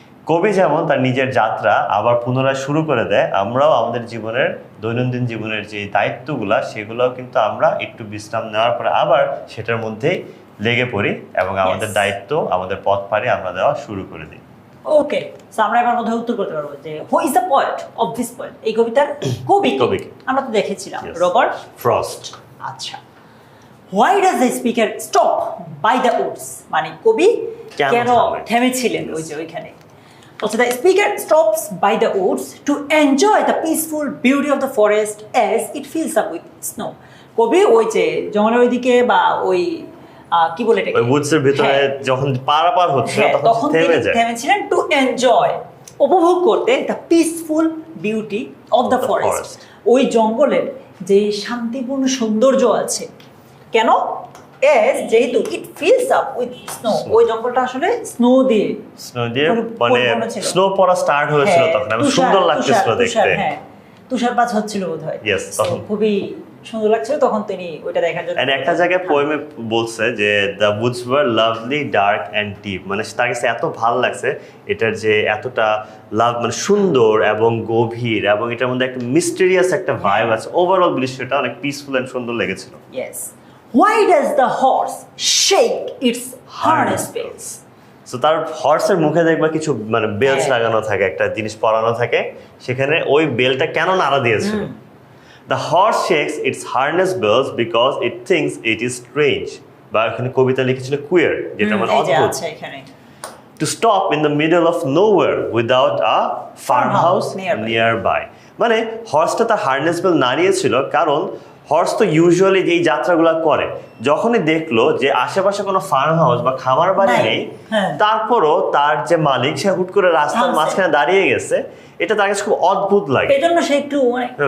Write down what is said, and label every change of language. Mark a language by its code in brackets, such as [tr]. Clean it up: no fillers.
[bn] কবি যেমন তার নিজের যাত্রা আবার পুনরায় শুরু করে দেয়, আমরাও আমাদের জীবনের দৈনন্দিন জীবনের যে দায়িত্বগুলা, সেগুলোও কিন্তু আমরা একটু বিশ্রাম নেওয়ার পরে আবার সেটার মধ্যেই লেগে পড়ি এবং আমাদের দায়িত্ব, আমাদের পথ পাড়ি আমরা দেওয়া শুরু করে দিই। ওকে, সো আমরা এবার মধ্যে উত্তর করতে পারবো যে [en] Who is the poet of this poem? [bn] এই কবিতার কবি আমরা তো দেখেছিলাম, রবার্ট ফ্রস্ট। [en] আচ্ছা, why does the speaker stop by the woods? [bn] মানে কবি কেন থেমেছিলেন ওই যে ওইখানে? [en] Also, the speaker stops by the woods to enjoy the peaceful beauty of the forest as it fills up with snow. [bn] কবি ওই যে জঙ্গলের ওইদিকে বা ওই কি বলে এটাকে, ওই উডসের ভিতরে যখন পারাপার হচ্ছে তখন থেমে যায়, থেমেছিলেন [en] to enjoy, [bn] উপভোগ করতে [en] the peaceful beauty of the forest, [bn] ওই জঙ্গলের যে শান্তিপূর্ণ সৌন্দর্য আছে। কেন? [en] as [bn] যেহেতু [en] it fills up with snow, [bn] ওই জঙ্গলটা আসলে স্নো দিয়ে মানে স্নো পড়া স্টার্ট হয়েছিল তখন, আমি সুন্দর লাগছিল দেখতে। হ্যাঁ, তুষারপাত হচ্ছিল বোধহয়, তখন খুবই সুন্দর লাগছিল তখন তিনি ওইটা দেখার জন্য। এন্ড একটা জায়গায় পোয়েমে বলছে যে [en] the woods are lovely dark and deep, [bn] মানে তার কাছে এত ভালো লাগছে এটার যে এতটা লাভ, মানে সুন্দর এবং গভীর, এবং এটার মধ্যে একটা মিস্টেরিয়াস একটা ভাইব আছে। ওভারঅল দৃশ্যটা অনেক পিসফুল এন্ড সুন্দর লেগেছিল। [en] Yes, why does the horse shake its harness bells? [bn] So তার হর্সের মুখে দেখবা কিছু মানে বেলস লাগানো থাকে, একটা জিনিস পরানো থাকে, সেখানে ওই বেলটা কেন নাড়া দিয়েছিল? [en] The horse shakes its harness bells because it thinks it is strange. [bn] বা এখানে কবিতা লিখেছিল কুয়ার, যেটা মানে এই যে অদ্ভুত। আছে এখানে [en] To stop in the middle of nowhere without a farmhouse nearby. [bn] মানে হর্সটা তার হার্নেস বেল নাড়িয়েছিল, কারণ হর্স তো ইউজুয়ালি যেই যাত্রাগুলো করে, যখনই দেখলো যে আশেপাশে কোনো ফার্ম হাউস বা খামার বাড়ি নাই। নেই, হ্যাঁ। তারপরও তার যে মালিক সে হুট করে রাস্তার থামছে। মাঝখানে দাঁড়িয়ে গেছে, এটা তার কাছে খুব অদ্ভুত লাগে। এই জন্য সে একটু মানে